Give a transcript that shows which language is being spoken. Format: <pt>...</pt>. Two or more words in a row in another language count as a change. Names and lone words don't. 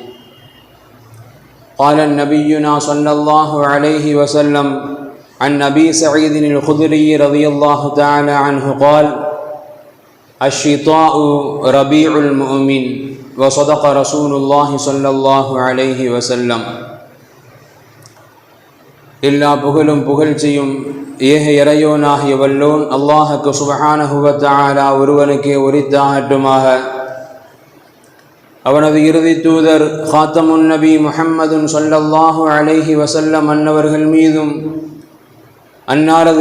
<ar>قال نبينا صلى الله عليه وسلم عن أبي سعيد الخدري رضي الله تعالى عنه قال: الشتاء ربيع المؤمن. وصدق رسول الله صلى الله عليه وسلم.</ar> <ta>எல்லா புகழும் புகழ்ச்சியும் ஏக இறையோனாகிய வல்லோன் அல்லாஹுக்கு</ta> <ar>سبحانه وتعالى</ar> <ta>ஒருவனுக்கே உரித்தாகட்டுமாக. அவனது இறுதி தூதர்</ta> <ar>خاتم النبي</ar> <ta>முஹம்மதுன்</ta> <ar>صلى الله عليه وسلم</ar> <ta>அன்னவர்கள் மீதும் அன்னாரது</ta>